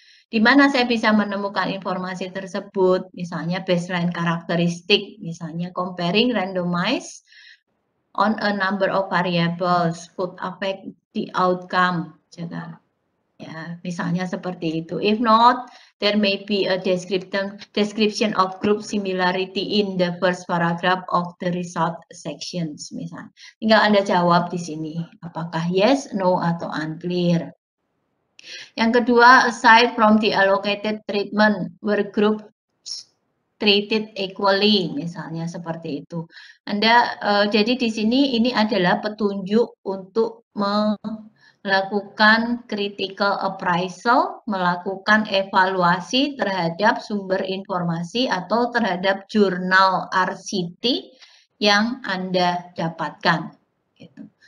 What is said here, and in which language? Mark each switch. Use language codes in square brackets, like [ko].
[id] Di mana saya bisa menemukan informasi tersebut, misalnya baseline karakteristik, misalnya [en] comparing randomized on a number of variables could affect the outcome. [id] Ya, misalnya seperti itu. [en] If not, there may be a description of group similarity in the first paragraph of the result sections. [id] Misalnya, tinggal Anda jawab di sini, apakah [en] yes, no, [id] atau unclear. Yang kedua, [en] aside from the allocated treatment, were groups treated equally, [id] misalnya seperti itu. Anda jadi di sini ini adalah petunjuk untuk melakukan critical appraisal, melakukan evaluasi terhadap sumber informasi atau terhadap jurnal RCT yang Anda dapatkan. Gitu.